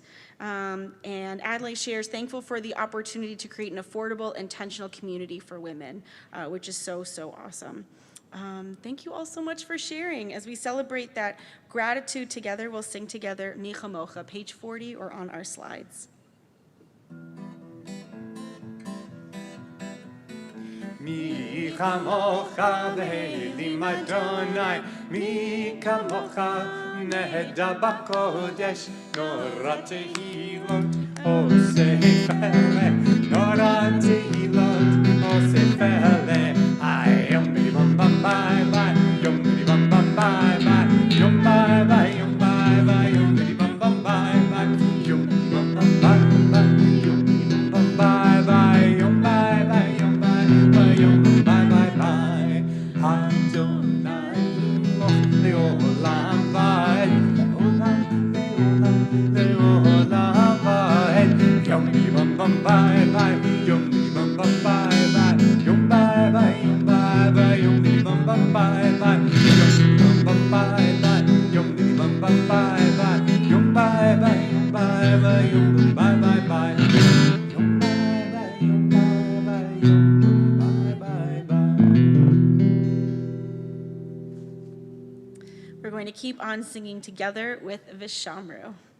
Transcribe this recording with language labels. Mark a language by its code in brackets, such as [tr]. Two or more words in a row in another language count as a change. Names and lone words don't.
[en] And Adlai shares, thankful for the opportunity to create an affordable, intentional community for women, which is so, so awesome. Thank you all so much for sharing. As we celebrate that gratitude together, we'll sing together Mi Chamocha, page 40, or on our slides. [he] מי כמוכה באלים יהוה, מי כמוכה נאדר בקודש, נורא תהלות, עושה פלא, נורא תהלות, עושה פלא. Yom bidi bum bum bye bye, yom bidi bum bum bye bye, yom bye bye, yom bye bye, yom bidi bum bum bye bye, yom bidi bum bum bye bye, yom bidi bum bum bye bye, yom bye bye, yom bye bye, yom bye bye bye. יהוה ימלך לעולם ועד, לעולם לעולם ועד. Yom bidi bum bum bye bye, yom bidi bum bum bye bye, yom bye bye, yom bye bye, yom bidi bum bum bye bye, yom bidi bum bum bye bye, yom bidi bum bum bye bye, yom bye bye, yom bye bye, yom bye bye bye, yom bye bye, yom bye bye, yom bye bye bye. [en] We're going to keep on singing together with Vishamru.